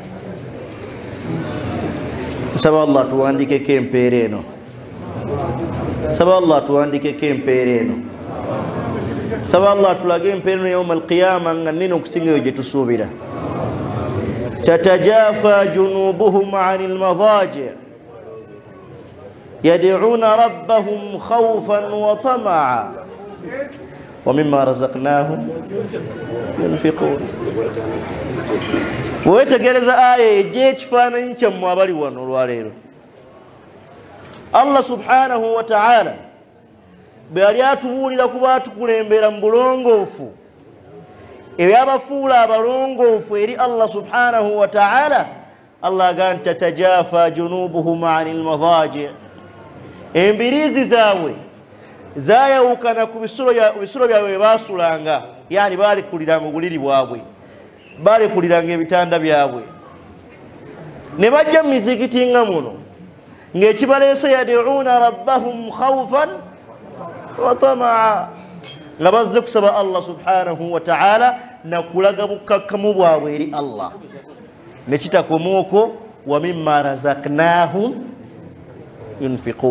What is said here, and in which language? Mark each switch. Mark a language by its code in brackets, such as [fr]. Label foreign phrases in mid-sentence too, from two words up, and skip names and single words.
[lg] Nsaba Allah tuwandikeko empeera eno, nsaba Allah tuwandikeko empeera eno, nsaba Allah tulage empeera eno [ar] يوم القيامة [lg] nga nnene okusinga eyo gye tusuubira. [ar] تتجافى جنوبهم عن المضاجع يدعون ربهم خوفا وطمعا ومما رزقناهم ينفقون. [lg] wetegereza aya egy'ekifaananyi kyammwe abali wano olwaleero, [ar] الله سبحانه وتعالى [lg] bwe yali atubuulira kuba tukulembera mu bulongoofu ebyabafuula abalongoofu eri [ar] الله سبحانه وتعالى, [lg] Allah agamba nti [ar] تتجافى جنوبهم عن المضاجع, [lg] embiriizi zaabwe zayawukana ku bisolo byabwe bye baasulanga, yani baalekuliranga obuliri bwabwe, baalekuliranga ebitanda byabwe, ne bajja mu mizikiti nga muno ng'ekibaleese [ar] يدعون ربهم خوفا وطمعا, [lg] nga bazze kusaba [ar] الله سبحانه وتعالى [lg] nakulaga bukakkamu bwabwe eri Allah, ne kitakomaoko [ar] ومما رزقناهم ينفقون.